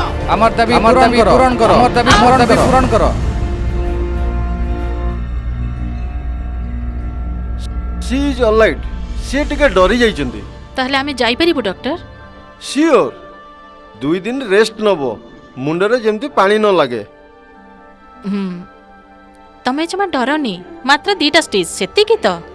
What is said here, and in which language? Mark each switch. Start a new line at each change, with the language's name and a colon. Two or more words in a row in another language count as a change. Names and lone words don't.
Bangla: আমার দাবি পূরণ করো আমার দাবি পূরণ করো।
English: she is alright.
Odia: ସିଏ ଟିକେ ଡରି ଯାଇଛନ୍ତି। ତାହେଲେ ଆମେ ଯାଇପାରିବୁ ଡକ୍ଟର? ସିଓର 2 ଦିନ ରେଷ୍ଟ ନେବ, ମୁଣ୍ଡରେ ଯେମିତି ପାଣି ନ ଲାଗେ। ତମେ ଜମା ଡରନି, ମାତ୍ର 2ଟା ଷ୍ଟେଜ୍ ସେତିକି ତ।